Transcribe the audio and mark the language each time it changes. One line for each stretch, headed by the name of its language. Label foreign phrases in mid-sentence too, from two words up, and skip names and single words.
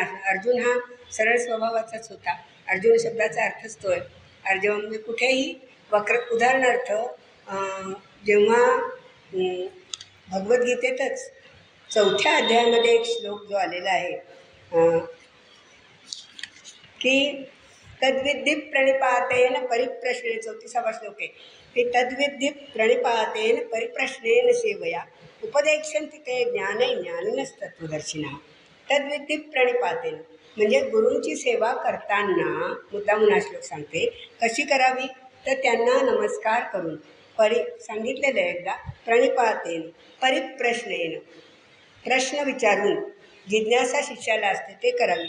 Marathi: अर्जुन हा सरळ स्वभावाचाच होता. अर्जुन शब्दाचा अर्थच तो आहे. आर्जवम म्हणजे कुठेही उदाहरणार्थ जेव्हा भगवद्गीतेतच 4थ्या अध्यायामध्ये एक श्लोक जो आलेला आहे की
Sanskrit: तद्विद्धी प्रणिपातेन परिप्रश्नेन,
Marathi: 34वा श्लोक आहे की
Sanskrit: तद्विद्धी प्रणिपातेन परिप्रश्नेन सेवया उपदेक्षन्ति ते ज्ञानिनस्तत्त्वदर्शिनः. तद्विद्धी प्रणिपातेन
Marathi: म्हणजे गुरूंची सेवा करताना मुद्दामून हा श्लोक सांगते कशी करावी, तर त्यांना नमस्कार करून, सांगितलेलं आहे एकदा,
Sanskrit: प्रणिपातेन परिप्रश्नेन
Marathi: प्रश्न विचारून, जिज्ञासा शिष्याला असते ते करावी.